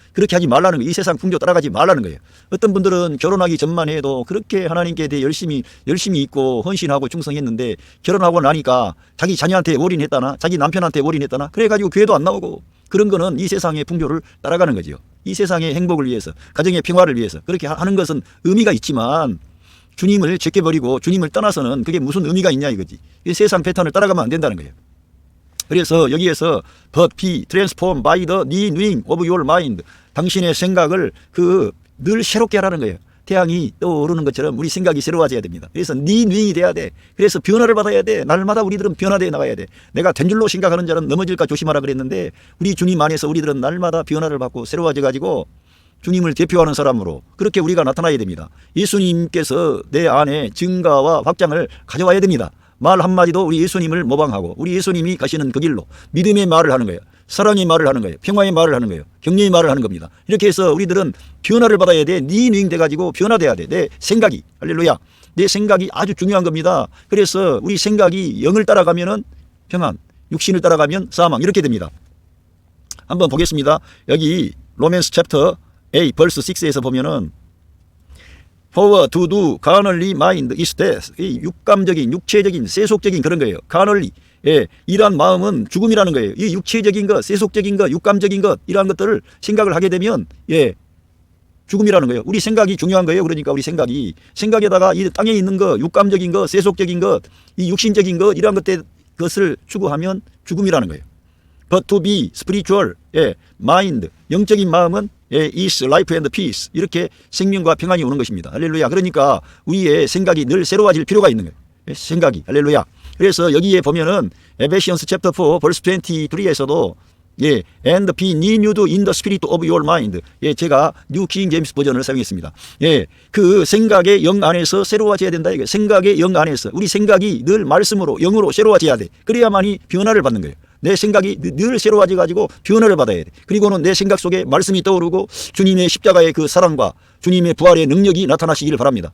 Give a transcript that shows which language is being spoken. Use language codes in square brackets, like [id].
[ko] 그렇게 하지 말라는 거예요. 이 세상 풍조 따라가지 말라는 거예요. 어떤 분들은 결혼하기 전만 해도 그렇게 하나님께 대해 열심히 있고 헌신하고 충성했는데 결혼하고 나니까 자기 자녀한테 올인했다나 자기 남편한테 올인했다나 그래가지고 교회도 안 나오고 그런 거는 이 세상의 풍조를 따라가는 거죠. 이 세상의 행복을 위해서 가정의 평화를 위해서 그렇게 하는 것은 의미가 있지만 주님을 제껴버리고 주님을 떠나서는 그게 무슨 의미가 있냐 이거지. 이 세상 패턴을 따라가면 안 된다는 거예요. 그래서 여기에서 [en] But be transformed by the renewing of your mind. [ko] 당신의 생각을 늘 새롭게 하라는 거예요. 태양이 떠오르는 것처럼 우리 생각이 새로워져야 됩니다. 그래서 renewing이 돼야 돼. 그래서 변화를 받아야 돼. 날마다 우리들은 변화되어 나가야 돼. 내가 된 줄로 생각하는 자는 넘어질까 조심하라 그랬는데 우리 주님 안에서 우리들은 날마다 변화를 받고 새로워져 가지고 주님을 대표하는 사람으로 그렇게 우리가 나타나야 됩니다. 예수님께서 내 안에 증가와 확장을 가져와야 됩니다. 말 한마디도 우리 예수님을 모방하고 우리 예수님이 가시는 그 길로 믿음의 말을 하는 거예요. 사랑의 말을 하는 거예요. 평화의 말을 하는 거예요. 격려의 말을 하는 겁니다. 이렇게 해서 우리들은 변화를 받아야 돼. 리뉴잉 돼가지고 변화돼야 돼. 내 생각이, 할렐루야, 내 생각이 아주 중요한 겁니다. 그래서 우리 생각이 영을 따라가면은 평안, 육신을 따라가면 사망, 이렇게 됩니다. 한번 보겠습니다. 여기 로맨스 챕터 8 벌스 6에서 보면은 [en] For to do carnally mind is death. [ko] 이 육감적인, 육체적인, 세속적인 그런 거예요. [en] carnally. [ko] 예, 이러한 마음은 죽음이라는 거예요. 이 육체적인 것, 세속적인 것, 육감적인 것, 이러한 것들을 생각을 하게 되면 예, 죽음이라는 거예요. 우리 생각이 중요한 거예요. 그러니까 우리 생각에다가 이 땅에 있는 것, 육감적인 것, 세속적인 것, 이 육신적인 것, 이러한 것을 추구하면 죽음이라는 거예요. [en] But to be spiritual, 예, mind, [ko] 영적인 마음은 [en] 예, is life and peace. [ko] 이렇게 생명과 평안이 오는 것입니다. 할렐루야. 그러니까 우리의 생각이 늘 새로워질 필요가 있는 거예요. 예, 생각이. 할렐루야. 그래서 여기에 보면은 에베시언스 챕터 4 벌스 23에서도 예, [en] and be renewed in the spirit of your mind. [ko] 예, 제가 뉴 킹 제임스 버전을 사용했습니다. 예, 그 생각의 영 안에서 새로워져야 된다. 이게 생각의 영 안에서 우리 생각이 늘 말씀으로 영으로 새로워져야 돼. 그래야만이 변화를 받는 거예요. 내 생각이 늘 새로워져 가지고 변화를 받아야 돼. 그리고는 내 생각 속에 말씀이 떠오르고 주님의 십자가의 그 사랑과 주님의 부활의 능력이 나타나시기를 바랍니다.